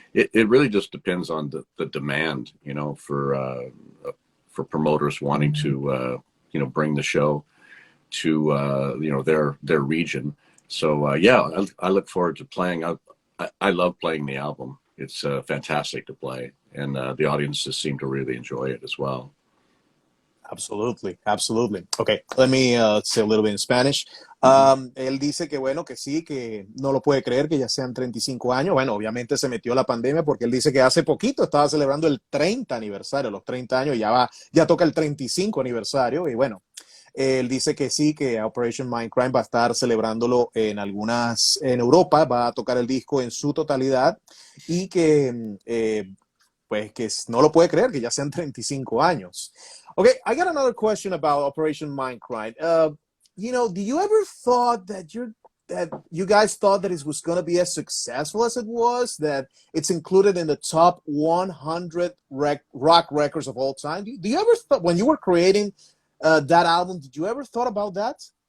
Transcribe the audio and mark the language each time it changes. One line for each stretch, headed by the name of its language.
English: It really just depends on the demand, you know, for promoters wanting to, you know, bring the show to, you know, their region. So, yeah, I look forward to playing. I love playing the album. It's fantastic to play. And the audiences seem to really enjoy it as well. Absolutely, absolutely. Okay, let me say a little bit in Spanish.
Spanish: Él dice que bueno, que sí, que no lo puede creer que ya sean 35 años. Bueno, obviamente se metió la pandemia porque él dice que hace poquito estaba celebrando el 30 aniversario, los 30 años, ya toca el 35 aniversario y bueno, él dice que sí, que Operation Mindcrime va a estar celebrándolo en Europa, va a tocar el disco en su totalidad y que pues que no lo puede creer que ya sean 35 años.
English: Okay, I got another question about Operation Mindcrime. You know, do you ever thought that you guys thought that it was going to be as successful as it was, that it's included in the top 100 rock records of all time? Do you ever thought, when you were creating that album, did you ever thought about that?